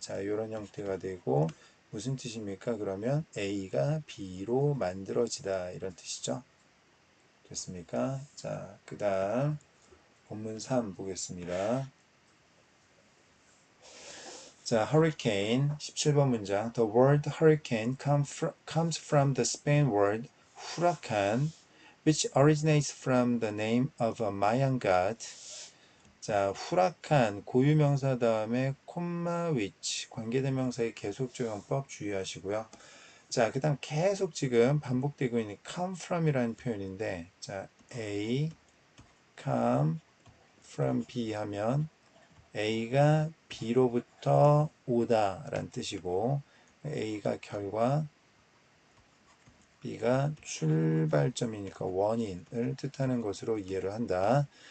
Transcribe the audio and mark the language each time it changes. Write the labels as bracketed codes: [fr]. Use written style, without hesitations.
[ko] 자, 이런 형태가 되고 무슨 뜻입니까? 그러면 A가 B로 만들어지다 이런 뜻이죠. 됐습니까? 자, 그 다음 본문 3 보겠습니다. 자, hurricane 17번 문장. [en] The word hurricane comes from the Spain word huracan, which originates from the name of a Mayan god. [ko] 자, 후라칸 고유명사 다음에 콤마 위치 관계대명사의 계속 적용법 주의하시고요. 자, 그다음 계속 지금 반복되고 있는 come from이라는 표현인데, 자, [en] A come from B [ko] 하면 A가 B로부터 오다 라는 뜻이고, A가 결과, B가 출발점이니까 원인을 뜻하는 것으로 이해를 한다.